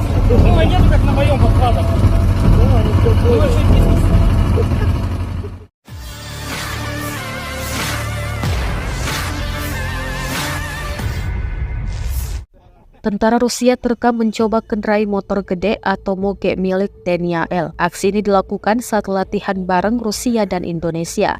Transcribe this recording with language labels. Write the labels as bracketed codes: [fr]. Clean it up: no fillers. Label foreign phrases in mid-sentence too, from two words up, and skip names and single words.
[ru] Ну, нет, как на моем подкладах. Ну, вообще бизнес. [id] Tentara Rusia terekam mencoba kendarai motor gede atau moge milik TNI AL. Aksi ini dilakukan saat latihan bareng Rusia dan Indonesia.